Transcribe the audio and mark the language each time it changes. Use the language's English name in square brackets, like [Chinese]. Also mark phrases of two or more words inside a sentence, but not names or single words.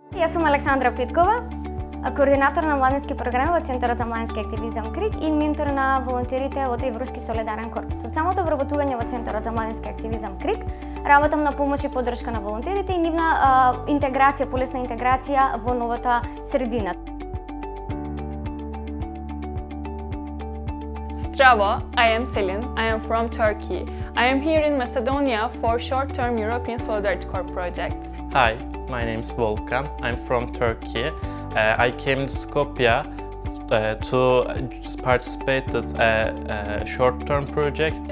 [Macedonian] Јас сум Александра Питкова, координатор на младински програми во Центарот за младински активизам КРИК и ментор на волонтерите од Европски солидарен корпус. Од самото вработување во Центарот за младински активизам КРИК работам на помош и поддршка на волонтерите и нивна интеграција, полесна интеграција во новата средина. Zdravo, [English] I am Selin. I am from Turkey. I am here in Macedonia for short-term European Solidarity Corps project. Hi, my name is Volkan. I'm from Turkey. I came to Skopje to participate in a short-term project.